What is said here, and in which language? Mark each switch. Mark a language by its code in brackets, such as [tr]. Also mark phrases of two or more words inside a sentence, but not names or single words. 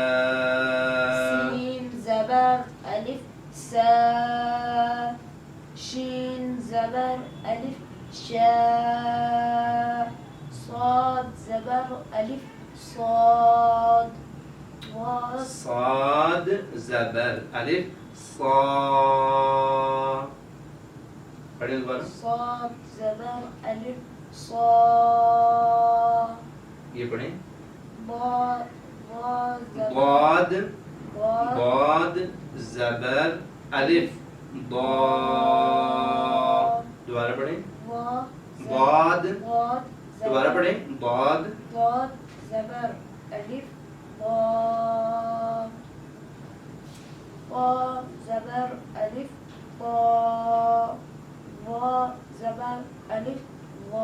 [ur] سین زبر الف سا شین زبر الف شا صاد زبر الف صاد واو صاد زبر الف صا. پڑھیں دوبارہ. صاد زبر الف صا یہ پڑھیں. با با زبر ضاد با ضاد زبر الف ضاد. دوبارہ پڑھیں. وا ضاد. ضاد دوبارہ پڑھیں. ضاد ضاد زبر الف ضاد طا زبر الف طا وا زبر الف وا